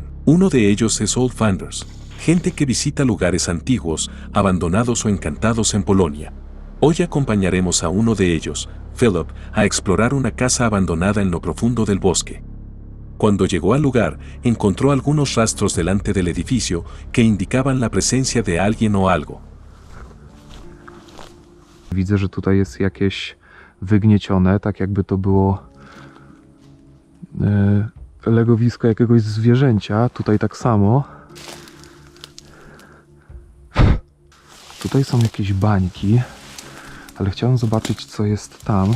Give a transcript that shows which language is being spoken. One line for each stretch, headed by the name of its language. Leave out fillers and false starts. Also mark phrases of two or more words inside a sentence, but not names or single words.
Spanish: Uno de ellos es Old Finders, gente que visita lugares antiguos, abandonados o encantados en Polonia. Hoy acompañaremos a uno de ellos, Philip, a explorar una casa abandonada en lo profundo del bosque. Cuando llegó al lugar, encontró algunos rastros delante del edificio que indicaban la presencia de alguien o algo.
Polish: Widzę, że tutaj jest jakieś wygniecione, tak jakby to było legowisko jakiegoś zwierzęcia. Tutaj tak samo. Tutaj są jakieś bańki, ale chciałem zobaczyć, co jest tam.